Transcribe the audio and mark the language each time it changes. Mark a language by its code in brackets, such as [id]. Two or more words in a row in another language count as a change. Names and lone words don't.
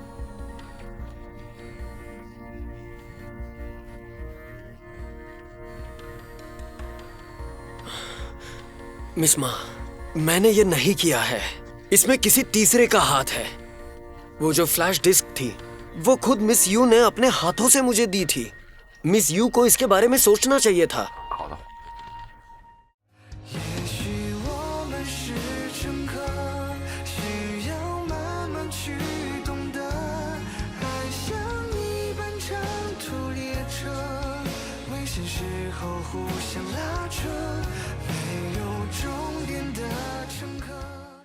[hi] मिस मा, मैंने ये नहीं किया है। इसमें किसी तीसरे का हाथ है। वो जो [en] flash disk [hi] थी वो खुद मिस यू ने अपने हाथों से मुझे दी थी। मिस यू को इसके बारे में सोचना चाहिए था। [zh] 也许我们是乘客，需要慢慢去懂得，爱像一班长途列车，危险时候互相拉扯，没有终点的乘客。